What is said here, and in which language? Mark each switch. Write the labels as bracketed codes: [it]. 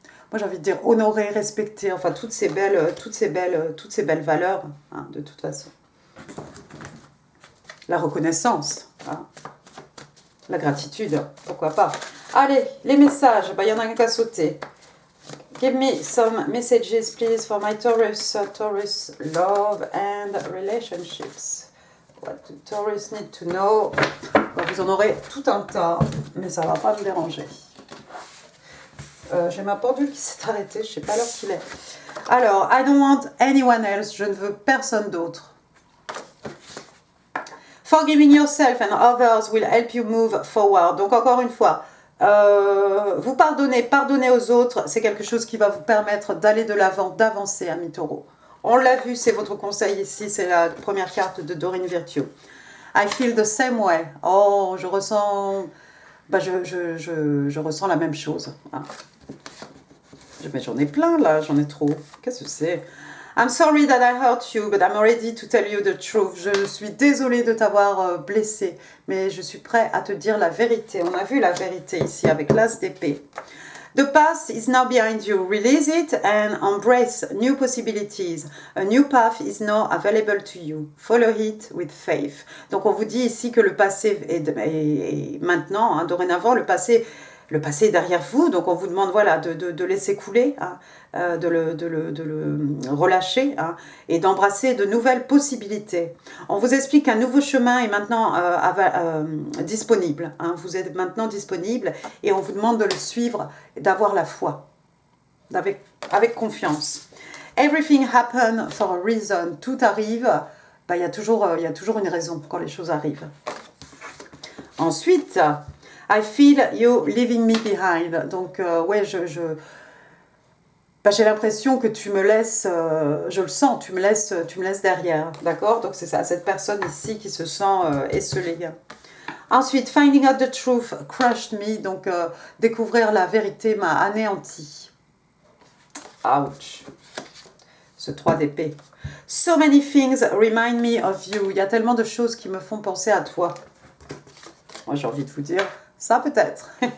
[fr] Moi j'ai envie de dire honorer, respecter, enfin toutes ces belles valeurs, hein, de toute façon. La reconnaissance, hein, la gratitude, pourquoi pas. Allez, les messages, bah, y en a un qu'à sauter. [en] Give me some messages, please, for my Taurus love and relationships. What do Taurus need to know? [fr] Bon, vous en aurez tout un tas, mais ça ne va pas me déranger. J'ai ma pendule qui s'est arrêtée, je ne sais pas l'heure qu'il est. Alors, [en] I don't want anyone else, [fr] je ne veux personne d'autre. [en] Forgiving yourself and others will help you move forward. [fr] Donc, encore une fois, vous pardonner aux autres, c'est quelque chose qui va vous permettre d'aller de l'avant, d'avancer à mi-taureau. On l'a vu, c'est votre conseil ici, c'est la première carte de Dorine Virtue. [en] I feel the same way. [fr] Oh, je ressens la même chose. Hein. Mais j'en ai plein là, j'en ai trop. Qu'est-ce que c'est? [en] I'm sorry that I hurt you, but I'm ready to tell you the truth. [fr] Je suis désolée de t'avoir blessé, mais je suis prêt à te dire la vérité. On a vu la vérité ici avec l'as d'épée. [en] The past is now behind you. Release it and embrace new possibilities. A new path is now available to you. Follow it with faith. [fr] Donc on vous dit ici que le passé est maintenant, hein, dorénavant, le passé est derrière vous, donc on vous demande voilà, de laisser couler, hein, de le relâcher, hein, et d'embrasser de nouvelles possibilités. On vous explique qu'un nouveau chemin est maintenant disponible. Hein, vous êtes maintenant disponible et on vous demande de le suivre, d'avoir la foi, avec confiance. [en] Everything happens for a reason. [fr] Tout arrive, bah, il y a toujours une raison quand les choses arrivent. [en] Ensuite, I feel you leaving me behind. [fr] Donc, ouais, j'ai l'impression que tu me laisses, je le sens, tu me laisses derrière. D'accord? Donc, c'est ça, cette personne ici qui se sent esselée. [en] Ensuite, finding out the truth crushed me. [fr] Donc, découvrir la vérité m'a anéanti. Ouch. Ce 3 d'épée. [en] So many things remind me of you. [fr] Il y a tellement de choses qui me font penser à toi. Moi, j'ai envie de vous dire... Ça peut-être.